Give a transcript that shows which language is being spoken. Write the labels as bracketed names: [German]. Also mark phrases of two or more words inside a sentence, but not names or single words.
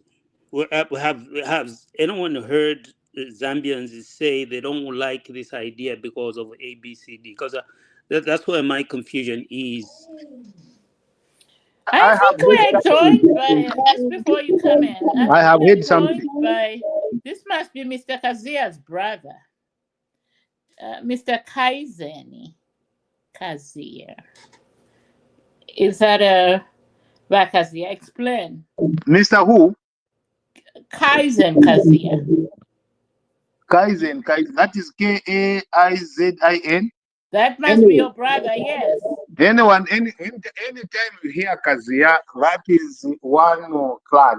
[English] Have anyone heard Zambians say they don't like this idea because of ABCD? Because that's where my confusion is. I think we're joined by, just before you come in, I have heard something. by, this must be Mr. Kazia's brother, Mr. Kaizeni Kazia. Is that a Kazia? Explain. Mr. Who? Kaizen Kazia. Kaizen. That is Kaizin. That must be your brother, yes. Anytime you hear Kazia, that is one clan.